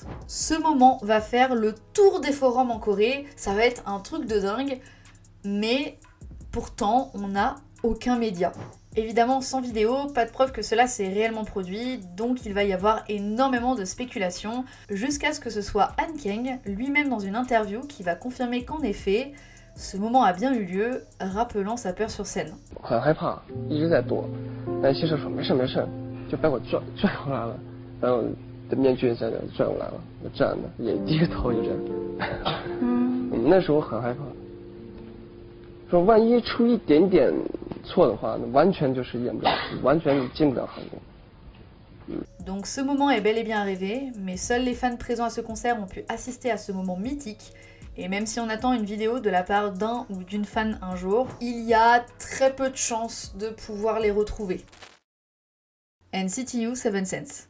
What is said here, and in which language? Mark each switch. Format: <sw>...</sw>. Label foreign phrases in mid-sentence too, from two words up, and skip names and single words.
<fr>Ce moment va faire le tour des forums en Corée, ça va être un truc de dingue, mais pourtant on n'a aucun média. Évidemment, sans vidéo, pas de preuve que cela s'est réellement produit, donc il va y avoir énormément de spéculations, jusqu'à ce que ce soit Han Kang, lui-même dans une interview, qui va confirmer qu'en effet, ce moment a bien eu lieu, rappelant sa peur sur scène.</fr> <zh>很害怕，一直在躲，但先生说没事没事，就把我拽过来了，然后的面具在这拽过来了，我站着也低着头就这样。那时候很害怕，说万一出一点点错的话，那完全就是演不了，完全进不了韩国。</zh> <fr>Donc ce moment est bel et bien arrivé, mais seuls les fans présents à ce concert ont pu assister à ce moment mythique. Et même si on attend une vidéo de la part d'un ou d'une fan un jour, il y a très peu de chances de pouvoir les retrouver. NCTU 7 Sense.</fr>